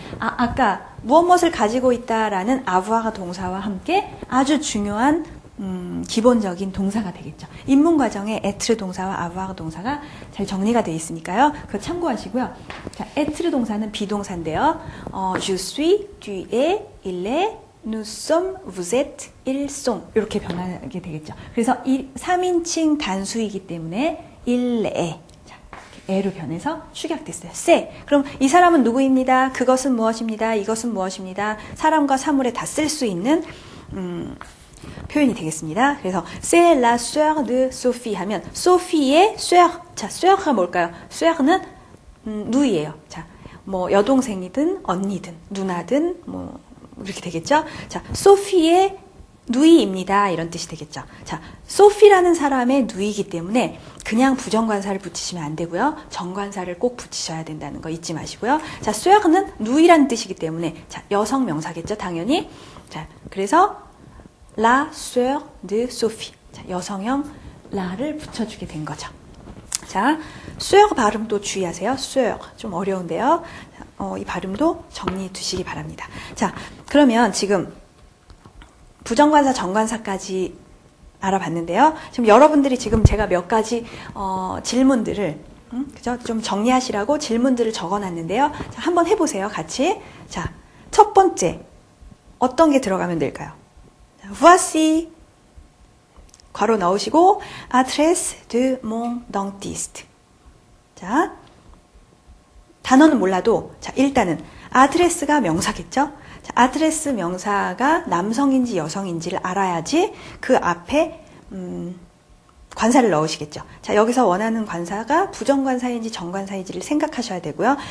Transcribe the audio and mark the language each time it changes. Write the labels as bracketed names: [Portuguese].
[Korean] 아까 무엇을 가지고 있다라는 아부아가 동사와 함께 아주 중요한 기본적인 동사가 되겠죠. 입문 과정에 에트르 동사와 아부아가 동사가 잘 정리가 되어 있으니까요. 그거 참고하시고요. 자, 에트르 동사는 비동사인데요. Je suis, tu es, il est, nous sommes, vous êtes, ils sont 이렇게 변하게 되겠죠. 그래서 3인칭 단수이기 때문에 il est 에로 변해서 축약됐어요. 쎄. 그럼 이 사람은 누구입니다. 그것은 무엇입니다. 이것은 무엇입니다. 사람과 사물에 다 쓸 수 있는 표현이 되겠습니다. 그래서 c'est la sœur de Sophie 하면 소피의 sœur. 자, sœur가 뭘까요? sœur는 누이예요. 자, 뭐 여동생이든 언니든 누나든 뭐 이렇게 되겠죠. 자, 소피의 누이입니다. 이런 뜻이 되겠죠. 자, 소피라는 사람의 누이이기 때문에 그냥 부정관사를 붙이시면 안 되고요. 정관사를 꼭 붙이셔야 된다는 거 잊지 마시고요. 자, sœur는 누이라는 뜻이기 때문에 자, 여성 명사겠죠. 당연히. 자, 그래서 la sœur de Sophie. 자, 여성형 라를 붙여주게 된 거죠. 자, sœur 발음도 주의하세요. sœur. 좀 어려운데요. 이 발음도 정리해 두시기 바랍니다. 자, 그러면 지금 부정관사, 정관사까지 알아봤는데요. 지금 여러분들이 지금 제가 몇 가지 질문들을 그죠? 좀 정리하시라고 질문들을 적어놨는데요. 자, 한번 해보세요. 같이. 자, 첫 번째 어떤 게 들어가면 될까요? [French] Voici 괄호 넣으시고 adresse de mon dentiste. [Korean] 자, 단어는 몰라도 자, 일단은 아드레스가 명사겠죠? 자, 아드레스 명사가 남성인지 여성인지를 알아야지 그 앞에 관사를 넣으시겠죠. 자, 여기서 원하는 관사가 부정관사인지 정관사인지를 생각하셔야 되고요.